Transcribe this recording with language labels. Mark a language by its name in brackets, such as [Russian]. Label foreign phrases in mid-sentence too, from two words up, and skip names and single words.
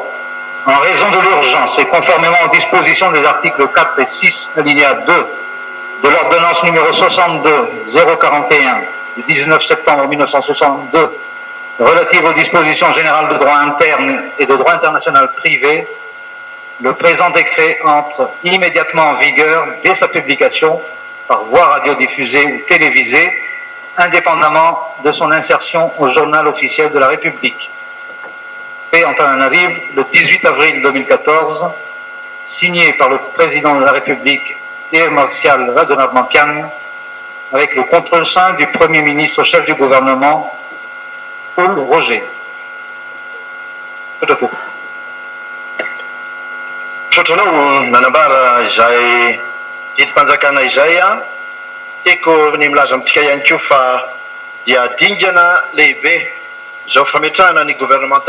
[French] En raison de l'urgence et conformément aux dispositions des articles 4 et 6 alinéa 2 de l'ordonnance numéro 62-041 du 19 septembre 1962 relative aux dispositions générales de droit interne et de droit international privé, le présent décret entre immédiatement en vigueur dès sa publication par voie radiodiffusée ou télévisée, indépendamment de son insertion au journal officiel de la République. Fait en Antananarive le 18 avril 2014, signé par le président de la République, Air Martial Razonavmankian, avec le contre-sein du Premier ministre chef du gouvernement, Paul Roger. [Malagasy] Trotronao nanambara izay tetim-panjakana izay a tiako ny milaza amintsika ihany koa fa dia dingana lehibe izao fametrahana ny gouvernemanta